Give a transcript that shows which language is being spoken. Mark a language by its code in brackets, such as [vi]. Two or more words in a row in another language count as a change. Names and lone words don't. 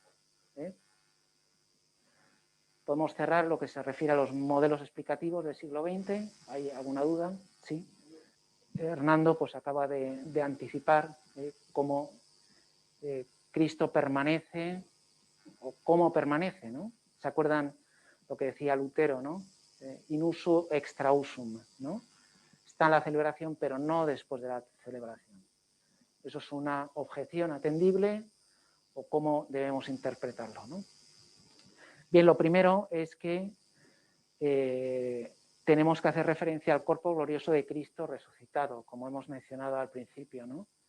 [es] Podemos cerrar lo que se refiere a los modelos explicativos del siglo XX. ¿Hay alguna duda? Sí. Hernando pues acaba de anticipar cómo Cristo permanece o cómo permanece, ¿no? ¿Se acuerdan lo que decía Lutero, ¿no? [la] In usu extra usum, [es] ¿no? está en la celebración, pero no después de la celebración. Eso es una objeción atendible o cómo debemos interpretarlo, ¿no? Bien, lo primero es que tenemos que hacer referencia al cuerpo glorioso de Cristo resucitado, como hemos mencionado al principio, ¿no?